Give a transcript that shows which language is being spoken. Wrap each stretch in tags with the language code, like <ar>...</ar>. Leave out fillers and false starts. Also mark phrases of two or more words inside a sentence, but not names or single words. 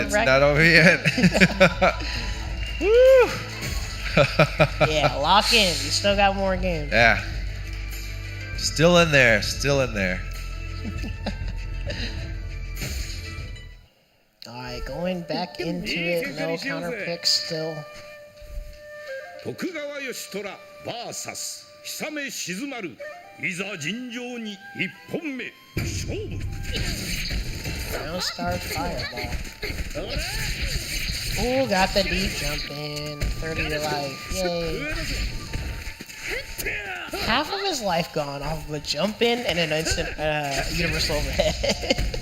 <en>It's not over yet. Woo! Yeah, lock in. You still got more games. Yeah. Still in there. Alright, going back into it. No counter picks still. Tokugawa Yoshitora vs.</en> <ja>Hisame Shizumaru. いざ尋常に1本目勝負.</ja> <en>Round start fireball. Ooh, got the deep jump in. 30 to life. Yay. Half of his life gone off of a jump in and an instant universal overhead.</en>